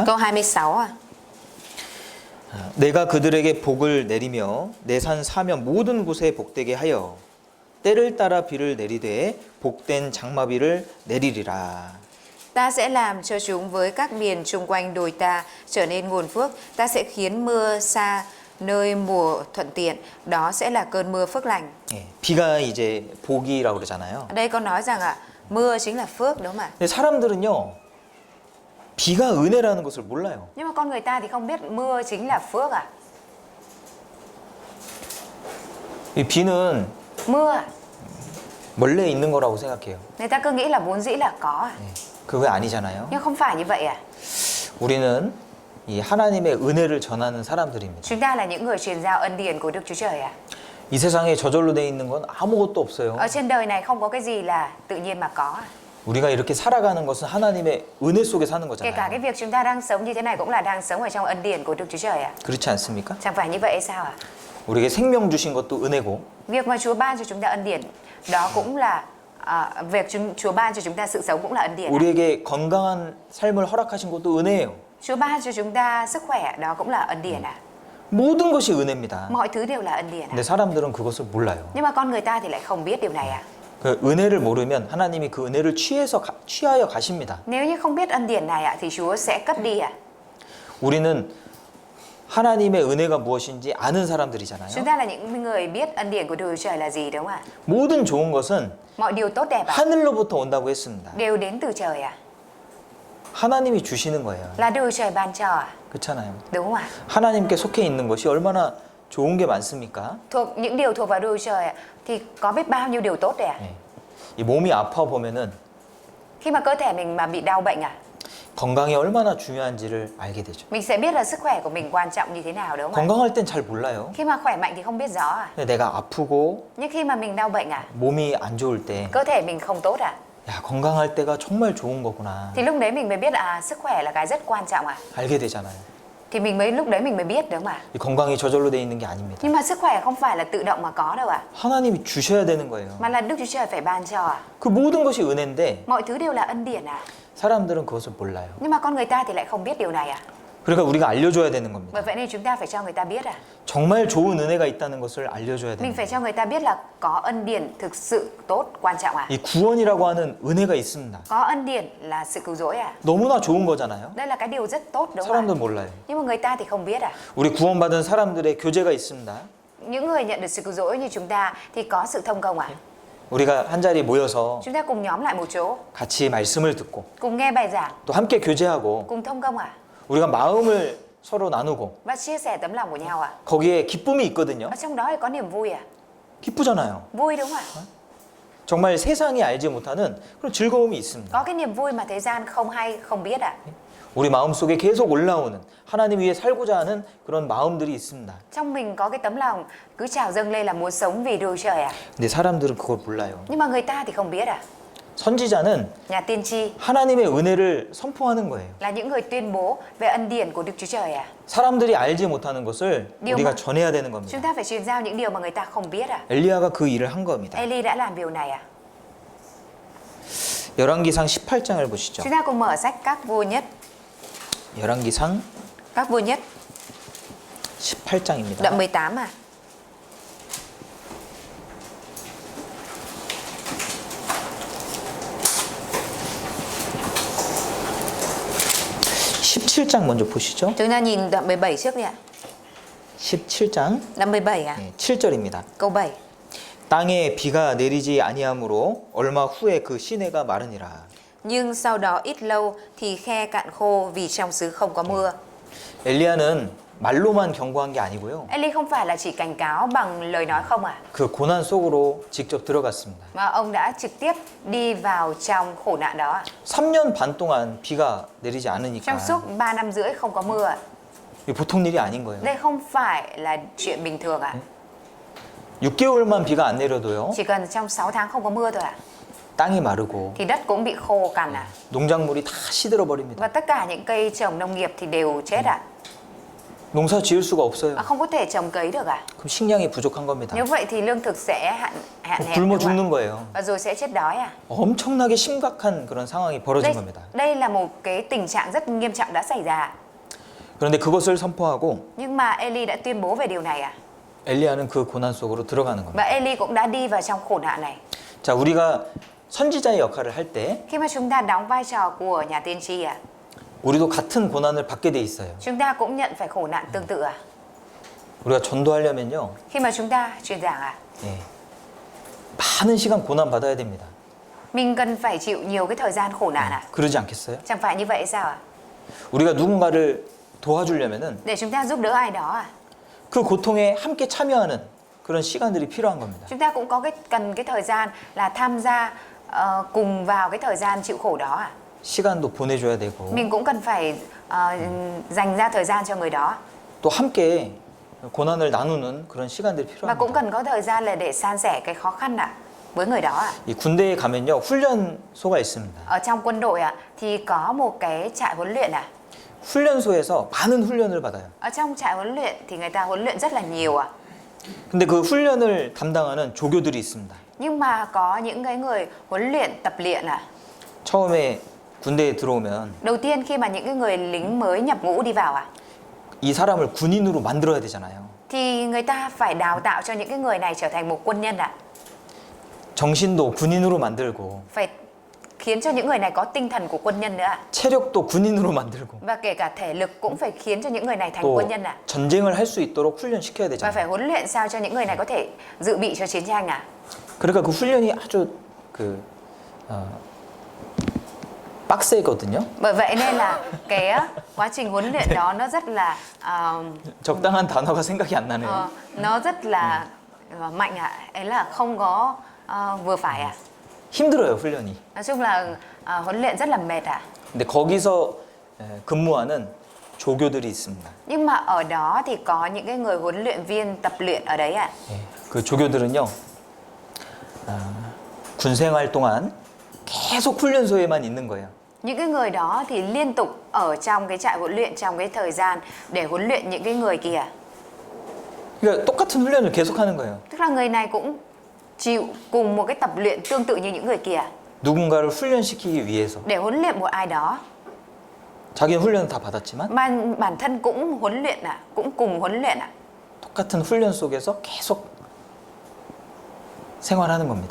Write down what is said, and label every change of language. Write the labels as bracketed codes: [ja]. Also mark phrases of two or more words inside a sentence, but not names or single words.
[vi] Câu 26 [ko] 내가 그들에게 복을 내리며 내 산 사면 모든 곳에 복되게 하여 때를 따라 비를 내리되 복된 장마비를 내리리라. [vi] Ta sẽ làm cho chúng với các miền chung quanh đồi ta trở nên nguồn phước. Ta sẽ khiến mưa xa nơi mùa thuận tiện. Đó sẽ là cơn mưa phước lành. [ko] 비가 이제 복이라고 그러잖아요. [vi] Ở đây có nói rằng mưa chính là phước đúng không ạ? [ko] 근데 사람들은요 비가 은혜라는 것을 몰라요. [vi] Nhưng mà con người ta thì không biết mưa chính là phước [ko] 이 비는 [vi] Mưa [ko] 원래 있는 거라고 생각해요. [vi] người ta cứ nghĩ là vốn dĩ là có [ko] 그거 아니잖아요. [vi] Nhưng không phải như vậy [ko] 우리는 이 하나님의 은혜를 전하는 사람들입니다. [vi] Chúng ta là những người truyền giao ân điển của Đức Chúa Trời [ko] 이 세상에 저절로 돼 있는 건 아무것도 없어요. [vi] Ở trên đời này không có cái gì là tự nhiên mà có [ko] 우리가 이렇게 살아가는 것은 하나님의 은혜 속에 사는 [vi] Kể cả cái [ko] 거잖아요. [vi] việc chúng ta đang sống như thế này cũng là đang sống ở trong ân điển của Đức Chúa Trời [ko] 그렇지 않습니까? [vi] Chẳng phải như vậy hay sao [ko] 우리에게 생명 주신 것도 은혜고 [vi] Việc mà Chúa ban cho chúng ta ân điển đó cũng là việc Chúa ban cho chúng ta sự sống cũng là ân điển. [ko] 우리에게 건강한 삶을 허락하신 것도 은혜예요. [vi] Chúa ban cho chúng ta sức khỏe, đó cũng là ân điển. [ko] 모든 것이 은혜입니다. [vi] Mọi thứ đều là ân điển. [ko] 근데 사람들은 그것을 몰라요. [vi] Nhưng mà con người ta thì lại không biết điều này. [ko] 그 은혜를 모르면 하나님이 그 은혜를 취하여 가십니다. [vi] Nếu như không biết ân điển này thì Chúa sẽ cất đi. [ko] 우리는 하나님의 은혜가 무엇인지 아는 사람들이잖아요. [vi] Chúng ta là những người biết ân điển của Đức Chúa Trời là gì, đúng không ạ? [ko] 모든 좋은 것은 [vi] Mọi điều tốt đẹp [ko] 하늘로부터 온다고 했습니다. [vi] đều đến từ trời [ko] 하나님이 주시는 거예요. [vi] là Đức Chúa Trời ban cho. [ko] 그렇잖아요. [vi] Đúng không ạ? [ko] 하나님께 속해 있는 것이 얼마나 좋은 게 많습니까? [vi] Thuộc những điều thuộc vào Đức Chúa Trời thì có biết bao nhiêu điều tốt đấy. [ko] 네. 이 몸이 아파 보면은 [vi] Khi mà cơ thể mình mà bị đau bệnh [ko] 건강이 얼마나 중요한지를 알게 되죠. [vi] mình sẽ biết là sức khỏe của mình quan trọng như thế nào, đúng không ạ? [ko] 건강할 땐 잘 몰라요. [vi] Khi mà khỏe mạnh thì không biết rõ. [ko] 근데 내가 아프고 [vi] Nhưng khi mà mình đau bệnh [ko] 몸이 안 좋을 때, [vi] cơ thể mình không tốt [ko] 야, 건강할 때가 정말 좋은 거구나. [vi] thì lúc đấy mình mới biết sức khỏe là cái rất quan trọng [ko] 알게 되잖아요. [vi] Thì lúc đấy mình mới biết, đúng không ạ? [ko] 이 건강이 저절로 돼 있는 게 아닙니다. [vi] Nhưng mà sức khỏe không phải là tự động mà có đâu [ko] 하나님이 주셔야 되는 거예요. [vi] mà là Đức Chúa Trời phải ban cho [ko] 그 모든 것이 은혜인데 [vi] Mọi thứ đều là ân điển [ko] 사람들은 그것을 몰라요. [vi] Nhưng mà con người ta thì lại không biết điều này [ko] 그러니까 우리가 알려줘야 되는 겁니다. [vi] Bởi vậy nên chúng ta phải cho người ta biết [ko] 정말 좋은 은혜가 있다는 것을 알려줘야 [vi] Mình [ko] 됩니다. [vi] phải cho người ta biết là có ân điển thực sự tốt, quan trọng [ko] 이 구원이라고 하는 은혜가 있습니다. [vi] Có ân điển là sự cứu rỗi [ko] 너무나 좋은 거잖아요. [vi] Đây là cái điều rất tốt, đúng [ko] 사람들 [vi] không [ko] 몰라요. [vi] Nhưng mà người ta thì không biết [ko] 우리 구원받은 사람들의 교제가 있습니다. [vi] Những người nhận được sự cứu rỗi như chúng ta thì có sự thông công [ko] 우리가 한 자리에 모여서 [vi] Chúng ta cùng nhóm lại một chỗ, [ko] 같이 말씀을 듣고 [vi] cùng nghe bài giảng, [ko] 또 함께 교제하고 [vi] cùng thông công [ko] 우리가 마음을 서로 나누고 [vi] và chia sẻ tấm lòng của nhau [ko] 거기에 기쁨이 있거든요. [vi] Ở trong đó thì có niềm vui [ko] 기쁘잖아요. [vi] Vui đúng không ạ? [ko] 정말 세상이 알지 못하는 그런 즐거움이 있습니다. [vi] Có cái niềm vui mà thế gian không hay, không biết [ko] 우리 마음속에 계속 올라오는 하나님 위해 살고자 하는 그런 마음들이 있습니다. [vi] Trong mình có cái tấm lòng cứ trào dâng lên là muốn sống vì Đức Chúa Trời [ko] 근데 사람들은 그걸 몰라요. [vi] Nhưng mà người ta thì không biết [ko] 선지자는 [vi] Nhà tiên tri [ko] 하나님의 은혜를 선포하는 거예요. [vi] là những người tuyên bố về ân điển của Đức Chúa Trời [ko] 사람들이 알지 못하는 것을 [vi] điều [ko] 우리가 [vi] mà [ko] 전해야 되는 겁니다. [vi] chúng ta phải truyền giao những điều mà người ta không biết [ko] 엘리야가 그 일을 한 겁니다. [vi] Eli đã làm điều này [ko] 열왕기상 18장을 보시죠. [vi] Chúng ta cùng mở sách Các Vua Nhất [ko] 열왕기상 [vi] Các Vua Nhất [ko] 18장입니다. [vi] đoạn 18 [ko] 17장 먼저 보시죠. [vi] Chúng ta nhìn đoạn 17 trước đi ạ [ko] 17장 [vi] Đoạn 17 [ko] 7절입니다. [vi] câu 7 [ko] 땅에 비가 내리지 아니하므로 얼마 후에 그 시내가 마르니라. [vi] Nhưng sau đó ít lâu thì khe cạn khô vì trong xứ không có mưa. [ko] 엘리야는 말로만 경고한 게 아니고요. [vi] Eli không phải là chỉ cảnh cáo bằng lời nói không [ko] 그 고난 속으로 직접 들어갔습니다. [vi] mà ông đã trực tiếp đi vào trong khổ nạn đó [ko] 3년 반 동안 비가 내리지 않으니까 [vi] Trong suốt 3 năm rưỡi không có mưa [ko] 이게 보통 일이 아닌 거예요. [vi] Đây không phải là chuyện bình thường [ko] 6개월만 비가 안 내려도요. [vi] Chỉ cần trong 6 tháng không có mưa thôi [ko] 땅이 마르고 [vi] thì đất cũng bị khô cằn [ko] 농작물이 다 시들어 버립니다. [vi] Và tất cả những cây trồng nông nghiệp thì đều chết [ko] 농사 지을 수가 없어요. [vi] Không có thể trồng cấy được [ko] 그럼 식량이 부족한 겁니다. [vi] Nếu vậy thì lương thực sẽ hạn hẹp [ko] 굶어 [vi] đúng không [ko] 죽는 거예요. [vi] Và rồi sẽ chết đói [ko] 엄청나게 심각한 그런 상황이 벌어진 겁니다. [vi] Đây là một cái tình trạng rất nghiêm trọng đã xảy ra [ko] 그런데 그것을 선포하고 [vi] Nhưng mà Eli đã tuyên bố về điều này [ko] 엘리야는 그 고난 속으로 들어가는 겁니다. [vi] Và Eli cũng đã đi vào trong khổ nạn này [ko] 자, 우리가 선지자의 역할을 할 때 [vi] Khi mà chúng ta đóng vai trò của nhà tiên tri [ko] 우리도 같은 고난을 받게 돼 있어요. [vi] Chúng ta cũng nhận phải khổ nạn tương tự [ko] 우리가 전도하려면요. [vi] Khi mà chúng ta truyền giảng [ko] 예. 많은 시간 고난 받아야 됩니다. [vi] Mình cần phải chịu nhiều cái thời gian khổ nạn [ko] 그러지 않겠어요? [vi] Chẳng phải như vậy sao [ko] 우리가 누군가를 도와주려면은 [vi] Để chúng ta giúp đỡ ai đó [ko] 그 고통에 함께 참여하는 그런 시간들이 필요한 겁니다. [vi] Chúng ta cũng có cần cái thời gian là tham gia cùng vào cái thời gian chịu khổ đó [ko] 시간도 보내줘야 되고 [vi] Mình cũng cần phải dành ra thời gian cho người đó [ko] 또 함께 고난을 나누는 그런 시간들이 [vi] Và cũng [ko] 필요합니다. [vi] cần có thời gian là để san sẻ cái khó khăn với người đó [ko] 이 군대에 가면요 훈련소가 있습니다. [vi] Ở trong quân đội thì có một cái trại huấn luyện [ko] 훈련소에서 많은 훈련을 받아요. [vi] Ở trong trại huấn luyện thì người ta huấn luyện rất là nhiều [ko] 근데 그 훈련을 담당하는 조교들이 있습니다. [vi] Nhưng mà có những cái người huấn luyện tập luyện [ko] 처음에 군대에 들어오면 [vi] đầu tiên khi mà những cái người lính mới nhập ngũ đi vào [ko] 이 사람을 군인으로 만들어야 되잖아요. [vi] thì người ta phải đào tạo cho những cái người này trở thành một quân nhân [ko] 정신도 군인으로 만들고 [vi] phải khiến cho những người này có tinh thần của quân nhân nữa [ko] 체력도 군인으로 만들고 [vi] và kể cả thể lực cũng phải khiến cho những người này thành [ko] 또 [vi] quân nhân [ko] 전쟁을 할 수 있도록 훈련시켜야 [vi] và [ko] 되잖아요. [vi] phải huấn luyện sao cho những người này có thể dự bị cho chiến tranh [ko] 그러니까 그 훈련이 아주 빡세거든요. [vi] bởi vậy nên là cái quá trình huấn luyện đó nó rất là [ko] 적당한 단어가 생각이 안 나네요. [vi] nó rất là mạnh ấy là không có vừa phải [ko] 힘들어요, 훈련이. [vi] nói chung là huấn luyện rất là mệt [ko] 근데 거기서 근무하는 조교들이 있습니다. [vi] nhưng mà ở đó thì có những cái người huấn luyện viên tập luyện ở đấy [ko] 그 조교들은요, 군 생활 동안 계속 훈련소에만 있는 거예요. [vi] những cái người đó thì liên tục ở trong cái trại huấn luyện trong cái thời gian để huấn luyện những cái người kia [ko] 그러니까 똑같은 훈련을 계속하는 거예요. [vi] tức là người này cũng chịu cùng một cái tập luyện tương tự như những người kia [ko] 누군가를 훈련시키기 위해서 [vi] để huấn luyện một ai đó [ko] 자기는 훈련을 다 받았지만 [vi] mà bản thân cũng huấn luyện cũng cùng huấn luyện [ko] 똑같은 훈련 속에서 계속 생활하는 겁니다.